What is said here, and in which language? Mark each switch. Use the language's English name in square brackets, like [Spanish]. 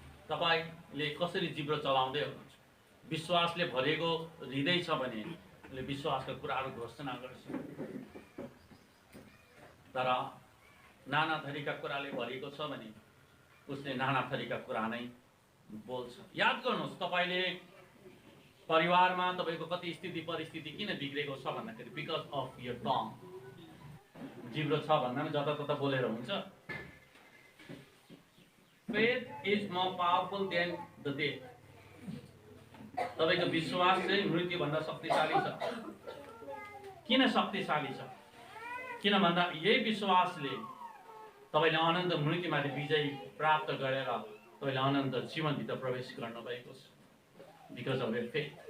[Nepali] तपाईले कसरी जिब्रो चलाउँदै हुनुहुन्छ? विश्वासले भरिएको हृदय छ भने विश्वासका कुराहरू घोषणा गर्छ, तर नाना थरीका कुराले भरिएको छ भने उसले नाना थरीका कुरा नै बोल्छ। याद गर्नुहोस्, तपाईले परिवारमा तपाईँको कति स्थिति परिस्थिति किन बिग्रेको छ भन्दाखेरि [English] Because of your tongue. [Nepali] जिब्रो छ भन्दा पनि जतातता बोलेर हुन्छ। [English] Faith is more powerful than the death. [Nepali] तपाईँको विश्वास चाहिँ मृत्युभन्दा शक्तिशाली छ। किन शक्तिशाली छ? किन भन्दा यही विश्वासले तपाईँले अनन्त मृत्युमाथि विजय प्राप्त गरेर तपाईँले अनन्त जीवनभित्र प्रवेश गर्नुभएको छ। [English] Because of your faith.